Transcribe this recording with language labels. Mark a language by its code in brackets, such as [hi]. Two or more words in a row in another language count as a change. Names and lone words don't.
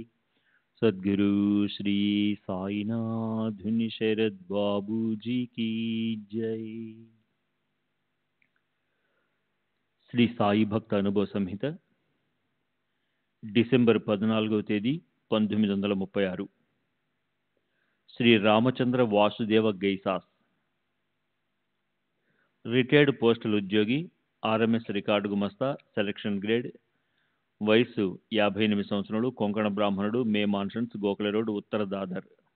[hi] सद्गुरु श्री साईनाथ शरद बाबू जी की जय। [te] శ్రీ సాయి భక్త అనుభవ సంహిత డిసెంబర్ 14వ తేదీ 1936. శ్రీ రామచంద్ర వాసుదేవ గైసాస్, [en] retired postal [te] ఉద్యోగి, [en] RMS record [te] గుమస్తా, [en] selection grade, [te] వయసు 58 సంవత్సరాలు, కొంకణ బ్రాహ్మణుడు, మే మాన్షన్స్, గోఖలే రోడ్, ఉత్తర దాదర్.